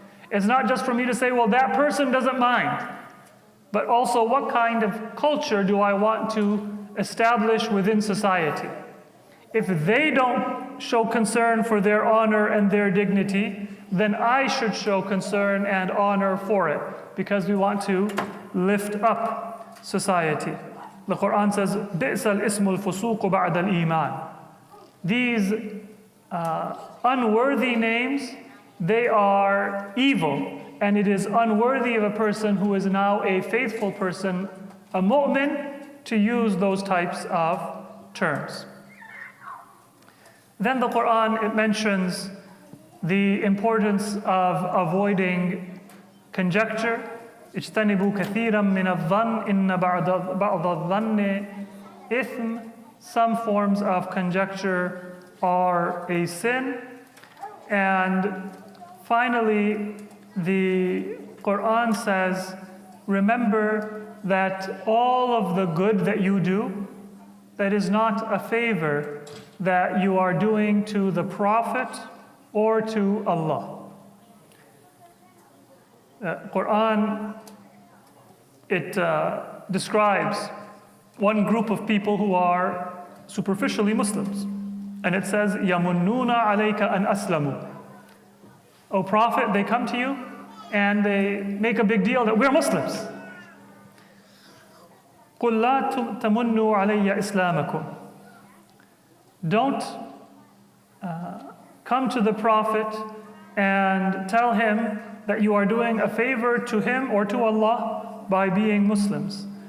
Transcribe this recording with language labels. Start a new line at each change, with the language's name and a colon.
English: It's not just for me to say, well, that person doesn't mind. But also, what kind of culture do I want to establish within society? If they don't show concern for their honor and their dignity, then I should show concern and honor for it, because we want to lift up society. The Quran says,
Arabic: بِئْسَ الْإِسْمُ الْفُسُوقُ بَعْدَ الْإِيمَانِ.
English: These unworthy names, they are evil, and it is unworthy of a person who is now a faithful person, a mu'min, to use those types of terms. Then the Quran, it mentions the importance of avoiding conjecture.
Arabic: اجتنبوا كثيرا من الظن إن بعض الظن إثم.
English: Some forms of conjecture are a sin. And finally, the Quran says, remember that all of the good that you do, that is not a favor that you are doing to the Prophet or to Allah. Quran, it describes one group of people who are superficially Muslims. And it says,
Arabic: يَمُنُّونَ عَلَيْكَ أَنْ أَسْلَمُوا.
English: O Prophet, they come to you and they make a big deal that we're Muslims.
Arabic: قُلْ لَا تَمُنُّوا عَلَيَّ إِسْلَامَكُمْ.
English: Don't come to the Prophet and tell him that you are doing a favor to him or to Allah by being Muslims.